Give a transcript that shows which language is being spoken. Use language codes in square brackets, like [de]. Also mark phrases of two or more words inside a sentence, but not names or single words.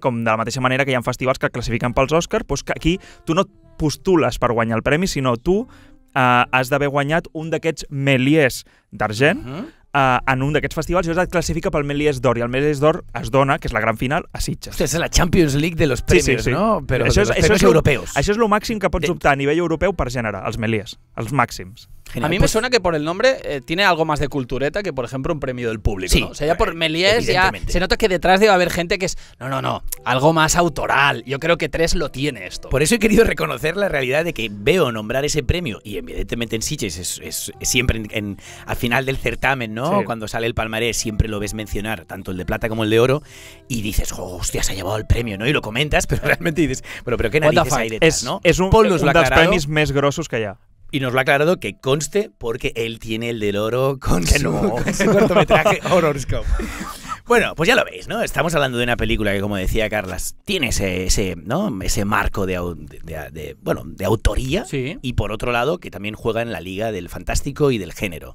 [ca] Com de la mateixa manera que hi ha festivals que classifiquen pels Oscars, doncs que aquí tu no et postules per guanyar el premi, sinó tu has d'haver guanyat un d'aquests Méliès d'argent en un d'aquests festivals i llavors et classifica pel Méliès d'or, i el Méliès d'or es dona, que és la gran final, a Sitges. Hòstia, és la Champions League [es] de los premios, [ca] sí. ¿No? Però això [es] de los premios [ca] europeus. Això és el màxim que pots optar a nivell europeu per gènere, els Méliès, els màxims. Genial. [es] A mí me suena que por el nombre tiene algo más de cultureta que, por ejemplo, un premio del público, sí, ¿no? O sea, ya por Méliès ya se nota que detrás debe haber gente que es no, algo más autoral. Yo creo que 3 lo tiene esto. Por eso he querido reconocer la realidad de que veo nombrar ese premio, y evidentemente en Sitges es siempre al final del certamen, ¿no? Sí. Cuando sale el palmarés siempre lo ves mencionar, tanto el de plata como el de oro, y dices, hostia, se ha llevado el premio, ¿no? Y lo comentas, pero realmente dices, bueno, pero qué narices hay detrás, ¿no? [ca] És un dels premis més grossos que hi ha. [es] Y nos lo ha aclarado que conste porque él tiene el del oro con su cortometraje Horoscope. Bueno, pues ya lo veis, ¿no? Estamos hablando de una película que, como decía Carlas, tiene ese marco de autoría, sí. Y por otro lado, que también juega en la liga del fantástico y del género.